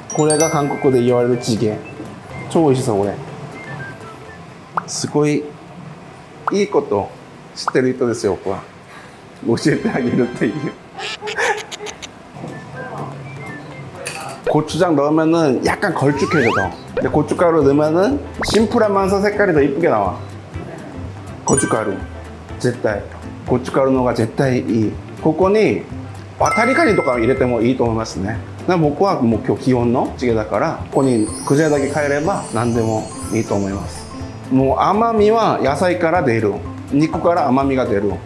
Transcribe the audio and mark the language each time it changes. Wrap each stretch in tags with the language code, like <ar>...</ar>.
<ja>これが韓国で言われるチゲ。超美味しそう。これすごいいいこと知ってる人ですよ。僕は教えてあげるっていう</ja> <ko>고추장 넣으면은 약간 걸쭉해져. 근데 고춧가루 넣으면은 심플하면서 색깔이 더 이쁘게 나와.</ko> <ja>고춧가루 絶対 고춧가루の方が絶対いい。ここに渡りガニとか入れてもいいと思いますね。僕はもう今日基本のチゲだから、ここにクジラだけ変えれば何でもいいと思います。もう甘みは野菜から出る、肉から甘みが出る。</ja>